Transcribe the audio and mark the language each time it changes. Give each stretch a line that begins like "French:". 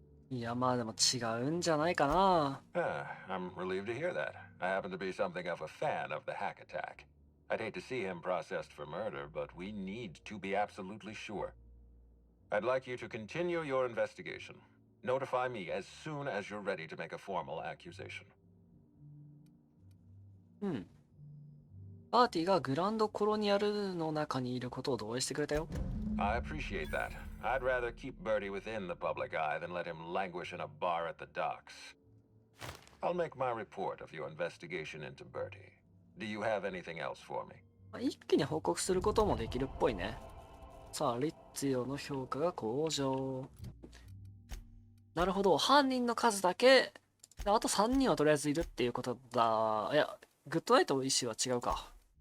Japanese: いや、まあでも違うんじゃないかな。
English: I'm relieved to hear that. I happen to be something of a fan of the hack attack. I'd hate to see him processed for murder, but we need to be absolutely sure. I'd like you to continue your investigation. Notify me as soon as you're ready to make a formal accusation.
Japanese: パーティーがグランドコロニアルの中にいることを同意してくれたよ。
English: I appreciate that. I'd rather keep Birdie within the public eye than let him languish in a bar at the docks. I'll make my report of your investigation into Birdie. Do you have anything else for me?
Japanese: 一気に報告することもできるっぽいね。さあ、リッツィオの評価が向上。なるほど、犯人の数だけ、あと3人はとりあえずいるっていうことだ。いや、グッドナイトの意思は違うか。